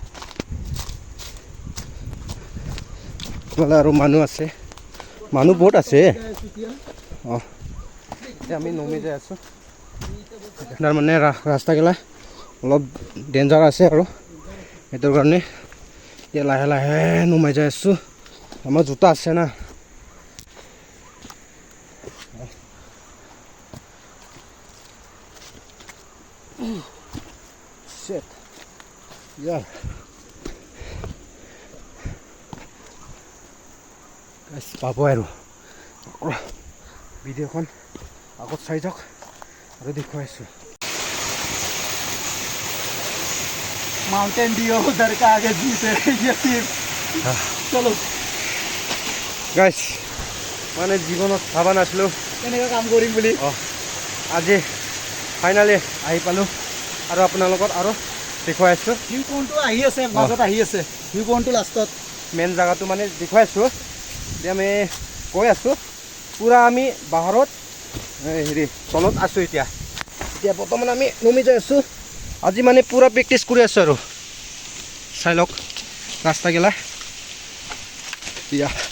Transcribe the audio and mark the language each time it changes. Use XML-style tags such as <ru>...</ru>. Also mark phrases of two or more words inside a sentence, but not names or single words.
<as>আৰু মানুহ আছে মানুহ বহুত আছে অঁ এতিয়া আমি নমি যাই আছোঁ তাৰ মানে ৰাস্তাগিলা অলপ ডেঞ্জাৰ আছে আৰু সেইটো কাৰণে এতিয়া লাহে লাহে নমাই যাই আছোঁ আমাৰ জোতা আছে না Shit.</as> <en>Yeah. Guys,</en> <as>পাব আৰু ভিডিঅ'খন আগত চাই যাওক আৰু দেখুৱাই আছোঁ</as> <hi>माउंटेन ड्यू उधर का आगे जीप है ये सिर्फ चलो</hi> <as>গাইছ মানে জীৱনত ভাবা নাছিলোঁ এনেকুৱা কাম কৰিম বুলি আজি ফাইনালি আহি পালোঁ আৰু আপোনালোকক আৰু দেখুৱাই আছোঁ ভিউ পইণ্টটো আহি আছে মাজত আহি আছে ভিউ পইণ্টটো লাষ্টত মেইন জেগাটো মানে দেখুৱাই আছোঁ এতিয়া আমি গৈ আছোঁ পুৰা আমি বাহিৰত হেৰি তলত আছোঁ এতিয়া বৰ্তমান আমি নমি যাই আছোঁ আজি মানে পুৰা প্ৰেক্টিছ কৰি আছোঁ আৰু চাই লওক ৰাস্তাগিলা এতিয়া</as>